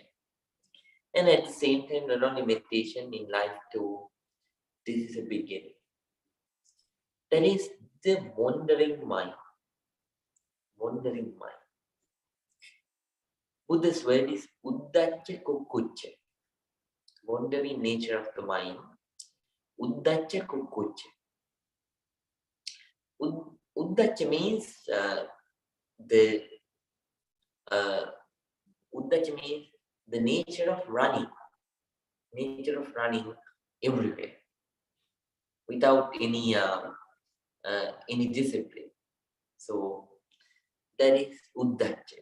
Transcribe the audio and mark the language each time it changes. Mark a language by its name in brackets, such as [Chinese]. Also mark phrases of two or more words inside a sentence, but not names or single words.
[English] And at the same time, not only meditation, in life too, this is a beginning. That is the wandering mind. Wandering mind. Buddha's word is [Pali] Uddacha Kukkucha. [English] Wandering nature of the mind. [Pali] Uddacha Kukkucha. [English] Uddacha means Uddacha means the nature of running. Nature of running everywhere without any discipline. So that is Uddacha.